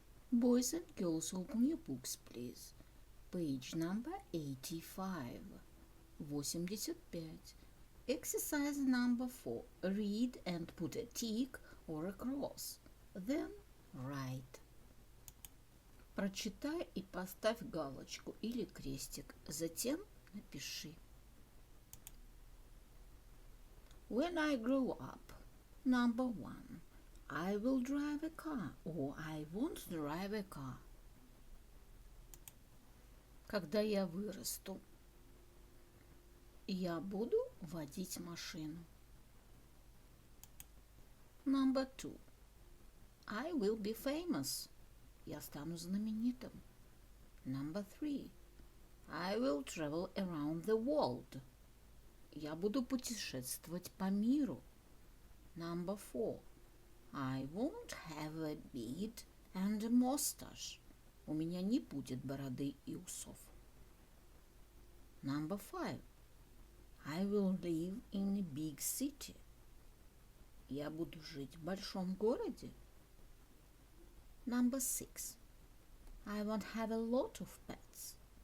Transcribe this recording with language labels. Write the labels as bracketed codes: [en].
[en] Boys and girls, open your books, please. Page number 85. 85. Exercise number 4. Read and put a tick or a cross. Then write. [ru] Прочитай и поставь галочку или крестик. Затем напиши. [en] When I grow up, number 1. I will drive a car or I won't drive a car. [ru] Когда я вырасту, я буду водить машину. [en] Number 2. I will be famous. [ru] Я стану знаменитым. [en] Number 3. I will travel around the world. [ru] Я буду путешествовать по миру. [en] Number 4. I won't have a beard and a mustache. [ru] У меня не будет бороды и усов. [en] Number 5. I will live in a big city. [ru] Я буду жить в большом городе. [en] Number 6. I won't have a lot of pets.